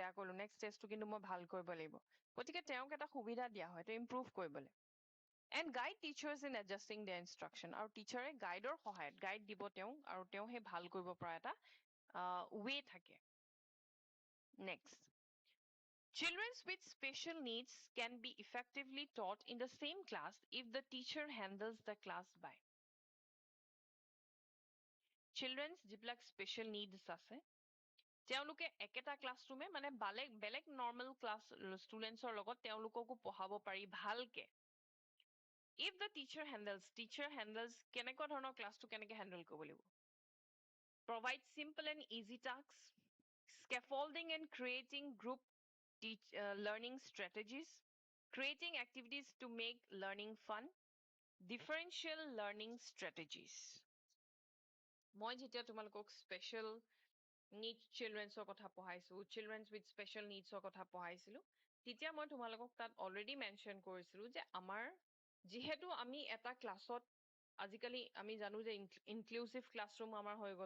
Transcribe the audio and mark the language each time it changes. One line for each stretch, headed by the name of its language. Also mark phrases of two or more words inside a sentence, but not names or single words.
Assamese: বেয়া কৰিলো নেক্সট টেষ্টটো কিন্তু মই ভাল কৰিব লাগিব গতিকে তেওঁক এটা সুবিধা দিয়া হয় তেওঁ ইম্প্ৰুভ কৰিবলৈ
English: and guide teachers in adjusting the instruction
Assamese: আৰু টিচাৰে গাইডৰ সহায়ত গাইড দিব তেওঁক আৰু তেওঁ সেই ভাল কৰিব পৰা এটা ৱে থাকে নেক্সট
English: Children with special needs can be effectively taught in the same class if the teacher handles the class by
Assamese: children যিবিলাক
English: special needs
Assamese: আছে তেওঁলোকে একেটা ক্লাছৰুমে মানে বেলেগ
English: normal class students
Assamese: লগত তেওঁলোককো পঢ়াব পাৰি ভালকে
English: If the teacher handles
Assamese: কেনেকুৱা ধৰণৰ ক্লাছটো কেনেকৈ হেণ্ডেল কৰিব লাগিব
English: provide simple and easy task scaffolding and creating group learning strategies, creating activities to make learning fun, differential learning strategies.
Assamese: মই যেতিয়া তোমালোকক
English: special need childrens
Assamese: কথা পঢ়াইছো
English: childrens with special needs
Assamese: কথা পঢ়াইছিলো তেতিয়া মই তোমালোকক তাত
English: already mention
Assamese: কৰিছিলো যে আমাৰ যিহেতু আমি এটা ক্লাছত আজিকালি আমি জানো যে
English: inclusive classroom
Assamese: আমাৰ হৈ গ'ল